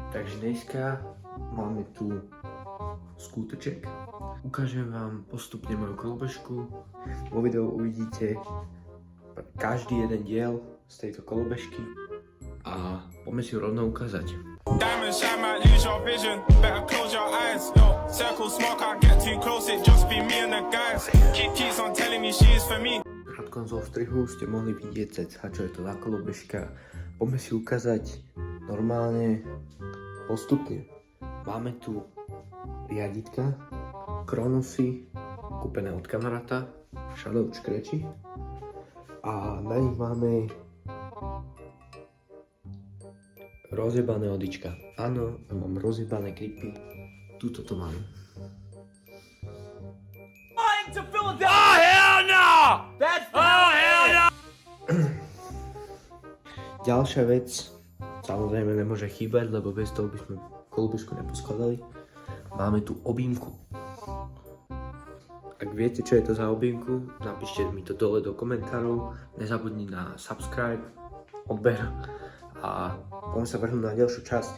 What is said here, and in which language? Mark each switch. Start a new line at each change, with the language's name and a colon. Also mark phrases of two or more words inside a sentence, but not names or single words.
Slovak: Takže dneska máme tu skúteček. Ukážem vám postupne moju kolobežku. Vo videu uvidíte každý jeden diel z tejto kolobežky a poďme si ju rovno ukázať.
English: Diamond shine might lose your vision. Better close your eyes. Yo, circle smoke, can't get too close. It just be me and the guys. Keeps on telling me she's for me.
Slovak: V krátkom zostrihu ste mohli vidieť ceca, čo je to za kolobežka. Poďme si ukázať normálne postupne. Máme tu riaditka, Kronusy, kúpené od kamaráta, Shadow škreči. A na nich máme rozjebané odička. Áno, mám rozjebané gripy. Tuto to mám.
English: To Philadelphia. Oh hell no! That's hell no!
Slovak: Ďalšia vec, samozrejme nemôže chýbať, lebo bez toho by sme kolobežku neposkladali. Máme tu objímku. Ak viete, čo je to za objímku, napíšte mi to dole do komentárov. Nezabudni na subscribe, odber a poďme sa vrhnúť na ďalšiu časť.